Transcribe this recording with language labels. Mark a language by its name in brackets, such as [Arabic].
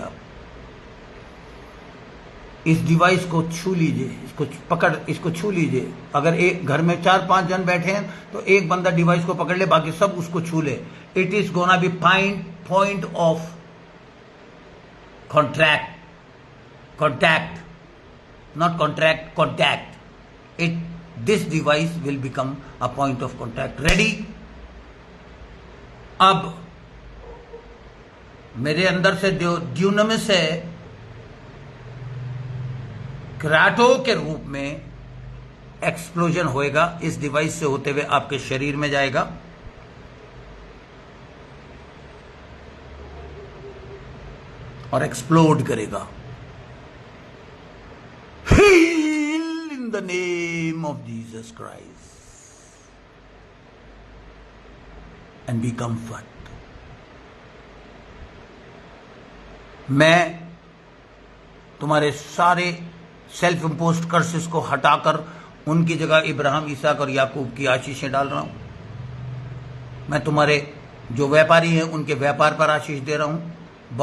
[Hindi] आप इस डिवाइस को छू लीजिए, इसको पकड़, इसको छू लीजिए। अगर एक घर में 4-5 जन बैठे हैं तो एक बंदा डिवाइस को पकड़ ले, बाकी सब उसको छू ले। [English] It is gonna be point of contact, not contract, contact. This device will become a point of contact. Ready? [Hindi] अब मेरे अंदर से ड्यूनामिस है, क्राटो के रूप में एक्सप्लोजन होएगा, इस डिवाइस से होते हुए आपके शरीर में जाएगा। और एक्सप्लोड करेगा। [English] Heal in the name of Jesus Christ and be comfort. [Hindi] मैं तुम्हारे सारे सेल्फ इम्पोज्ड कर्सेस को हटाकर उनकी जगह इब्राहिम, इसहाक और याकूब की आशीषें डाल रहा हूं। मैं तुम्हारे जो व्यापारी हैं उनके व्यापार पर आशीष दे रहा हूं।